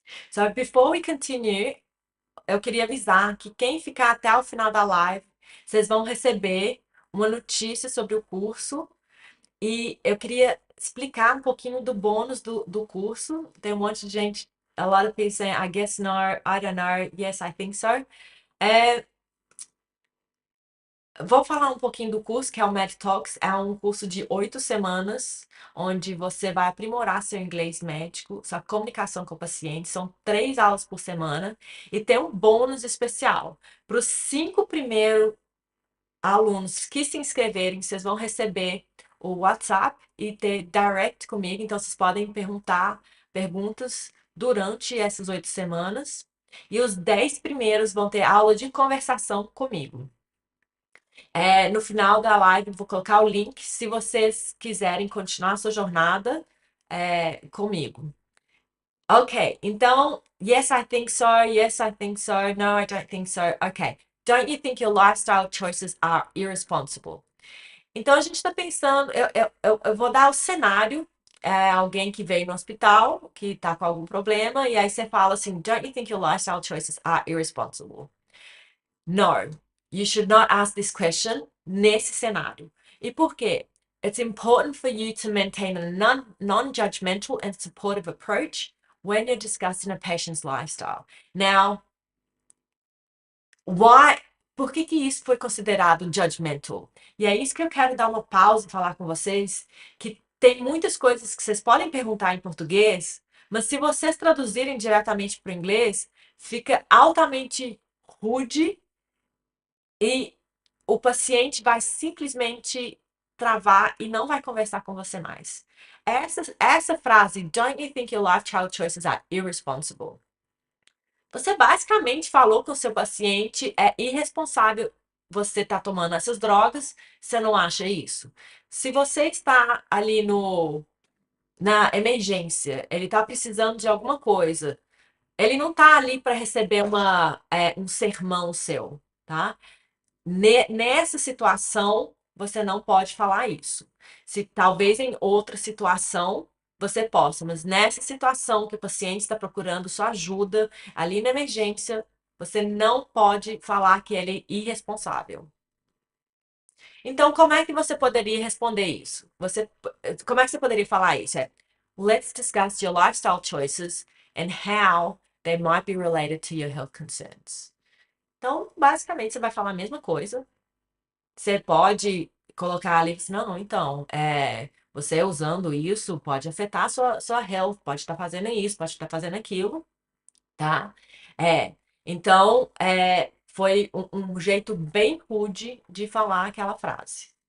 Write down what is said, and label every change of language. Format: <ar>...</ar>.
<en>So, before we continue,</en> <pt>eu queria avisar que quem ficar até o final da live, vocês vão receber uma notícia sobre o curso. E eu queria explicar um pouquinho do bônus do curso. Tem um monte de gente,</pt> <en>a lot of people saying, I guess no, I don't know, yes, I think so.</en> <pt>É, vou falar um pouquinho do curso, que é o MedTalks. É um curso de 8 semanas, onde você vai aprimorar seu inglês médico, sua comunicação com o paciente. São 3 aulas por semana. E tem um bônus especial. Para os 5 primeiros alunos que se inscreverem, vocês vão receber o WhatsApp e ter direct comigo. Então, vocês podem perguntar perguntas durante essas 8 semanas. E os 10 primeiros vão ter aula de conversação comigo. No final da live, vou colocar o link se vocês quiserem continuar a sua jornada comigo.</pt> <en>Ok, então, yes, I think so. Yes, I think so. No, I don't think so. Ok. Don't you think your lifestyle choices are irresponsible?</en> <pt>Então, a gente está pensando, eu vou dar o cenário, alguém que veio no hospital, que está com algum problema, e aí você fala assim,</pt> <en>don't you think your lifestyle choices are irresponsible? No, you should not ask this question</en> <pt>nesse cenário. E por quê?</pt> <en>It's important for you to maintain a non-judgmental and supportive approach when you're discussing a patient's lifestyle. Now, why,</en> <pt>por que que isso foi considerado judgmental? E é isso que eu quero dar uma pausa e falar com vocês, que tem muitas coisas que vocês podem perguntar em português, mas se vocês traduzirem diretamente para o inglês, fica altamente rude e o paciente vai simplesmente travar e não vai conversar com você mais. Essa frase,</pt> <en>don't you think your lifestyle choices are irresponsible?</en> <pt>Você basicamente falou que o seu paciente é irresponsável. Você está tomando essas drogas, você não acha isso? Se você está ali na emergência, ele está precisando de alguma coisa, ele não está ali para receber um sermão seu, tá? Nessa situação, você não pode falar isso. Se talvez em outra situação você possa, mas nessa situação que o paciente está procurando sua ajuda, ali na emergência, você não pode falar que ele é irresponsável. Então, como é que você poderia responder isso? Como é que você poderia falar isso?</pt> <en>Let's discuss your lifestyle choices and how they might be related to your health concerns.</en> <pt>Então, basicamente, você vai falar a mesma coisa. Você pode colocar ali, assim, não, então, você usando isso pode afetar a sua health, pode estar fazendo isso, pode estar fazendo aquilo, tá? Então, foi um jeito bem rude de falar aquela frase.</pt>